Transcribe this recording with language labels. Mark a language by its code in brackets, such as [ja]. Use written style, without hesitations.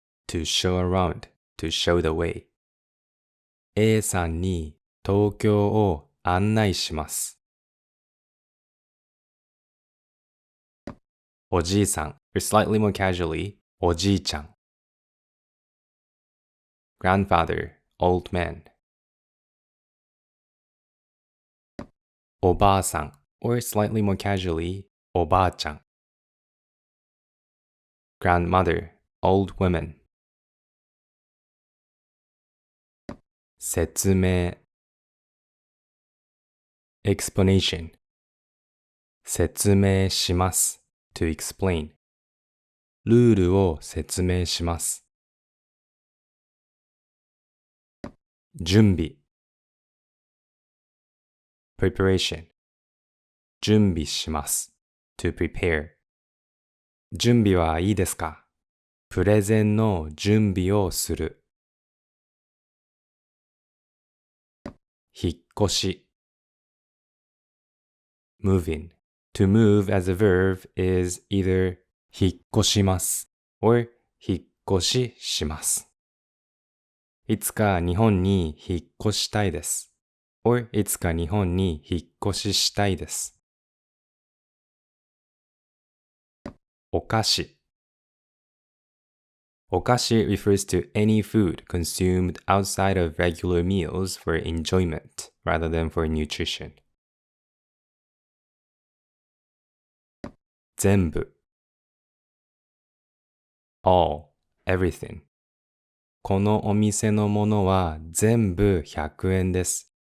[en] to show around, to show the way [ja] A さんに東京を案内します。 [en] おじいさん or slightly more casually, おじいちゃん。 grandfather, old man おばあさん or slightly more casually, おばあちゃん。 grandmother, old woman 説明 explanation 説明します to explain [ja] ルールを説明します。準備 preparation 準備します to prepare 準備はいいですか？プレゼンの準備をする。 [en] 引っ越し moving to move as a verb is either 引っ越します or 引っ越しします。 [ja] いつか日本に引っ越したいです。or いつか日本に引っ越ししたいです。 [en] お菓子お菓子 refers to any food consumed outside of regular meals for enjoyment rather than for nutrition. [ja] 全部 all, everything このお店のものは全部100円です。